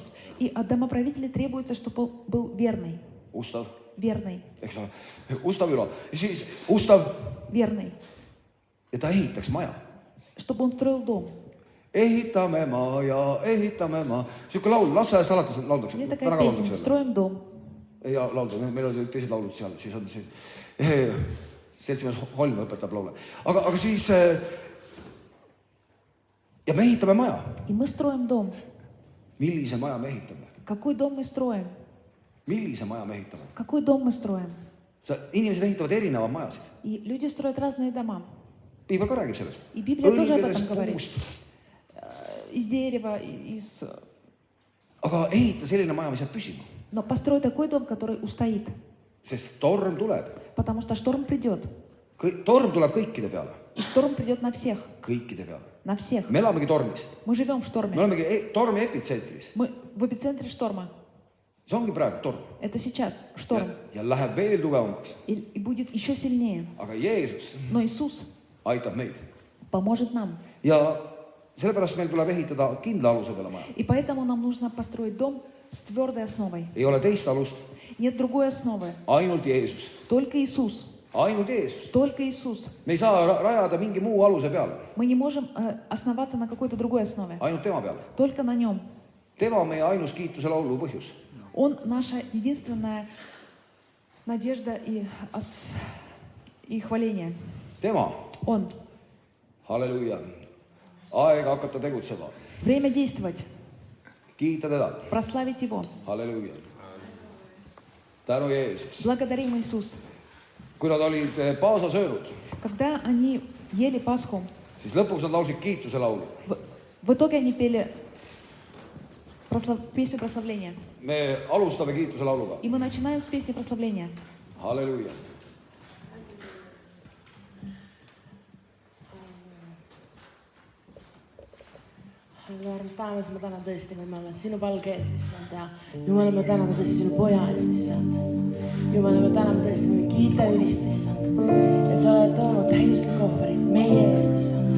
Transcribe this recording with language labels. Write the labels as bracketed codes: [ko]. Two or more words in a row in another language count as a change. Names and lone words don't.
[ru] И от домоправителя требуется, чтобы он был верный. [et] Ustav, [ru] Верный. [et] eks ole. Ustav ülo. Ja siis ustav [ru] Верный. [et] ja ta ehitaks maja. [ru] Чтобы он строил дом. [et] Ehitame maja, ehitame maa. Siuke laul, lasteaiast alati lauldakse. [ru] Есть такая песня «Строим дом». [et] Ja laulda, meil olid teised laulud seal, siis on see seltsimees Holm õpetab laule. Aga siis ja me ehitame maja. [ru] И мы строим дом. [et] Millise maja me ehitame? [ru] Какой дом мы строим? [et] Millise maja me ehitame? [ru] Какой дом мы строим? [et] Inimesed ehitavad erinevad majasid. [ru] И люди строят разные дома. [et] Piibel ka räägib sellest. [ru] И Библия тоже об этом говорит. [et] Puust. [ru] Из дерева, из... [et] Aga ehita selline maja, mis jääb püsima. [ru] Но построй такой дом, который устоит. [et] Sest torm tuleb. [ru] Потому что шторм придет. [et] Torm tuleb kõikide peale. [ru] И шторм придет на всех. [et] Kõikide peale. [ru] На всех. [et] Me elamegi tormis. [ru] Мы живем в [et] Me [ru] шторме. [et] olemegi tormi epitsentris. [ru] Мы в эпицентре шторма. [et] See ongi praegu torm. [ru] Это сейчас шторм. [et] Ja läheb veel tugevamaks. [ru] И будет еще сильнее. [et] Aga Jeesus [ru] Но Иисус [et] aitab meid. [ru] поможет нам. [et] Ja sellepärast meil tuleb ehitada kindla aluse peale maja. [ru] И поэтому нам нужно построить дом с твердой основой. [et] Ei ole teist alust, [ru] Нет другой основы. [et] ainult Jeesus. [ru] Только Иисус. [et] Ainult Jeesus. [ru] Только Иисус. [et] Me ei saa rajada mingi muu aluse peale, [ru] Мы не можем основаться на какой-то другой основе. [et] ainult tema peale. [ru] Только на нем. [et] Tema on meie ainus kiituse laulu põhjus. [ru] Он наша единственная надежда и хваление. [et] Tema, [ru] Он. [et] halleluuja, aega hakata tegutsema, [ru] Время действовать. [et] kiita teda, [ru] Прославить Его. [et] halleluuja. Tänu Jeesus. [ru] Благодарим Иисус. [et] Kui nad olid paasa söönud, [ru] Когда они ели Пасху, [et] siis lõpuks nad laulsid kiituse laulu. [ru] в итоге они пели песню прославления. [et] Me alustame kiituse lauluga. [ru] И мы начинаем с песни прославления. [et] Halleluuja. Armas taevas, ma tänan tõesti, võime olla sinu palge ees, issand, ja Jumala, me täname tõesti sinu poja eest, issand. Jumala, me täname tõesti, me kiita ülist, issand, et sa oled toonud täiuslik ohvri meie eest, issand.